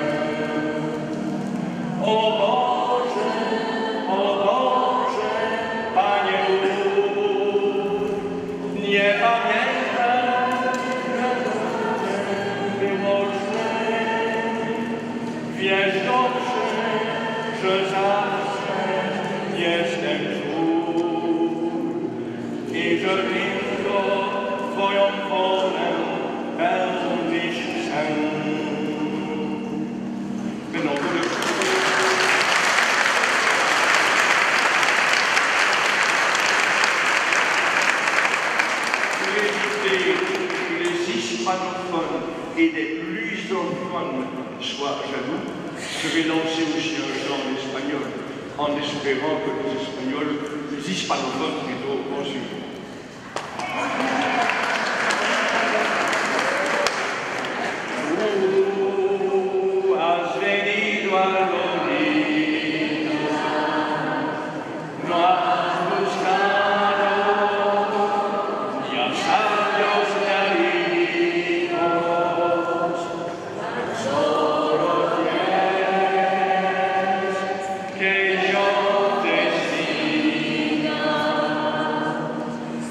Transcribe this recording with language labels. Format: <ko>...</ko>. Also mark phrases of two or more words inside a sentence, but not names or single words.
<pl>O Boże, Panie Bóg, nie pamiętam, że było źle. Wiesz dobrze, że zawsze jestem tu i że tylko Twoją wolę pełnić chcę.</pl> <fr>Que les hispanophones et les lusophones soient jaloux, je vais lancer aussi un chant en espagnol, en espérant que les hispanophones plutôt vont suivre.</fr> <es>Has venido a lo lindo, no has buscado ni a sabios ni a ricos, solo quieres que yo te siga.</es>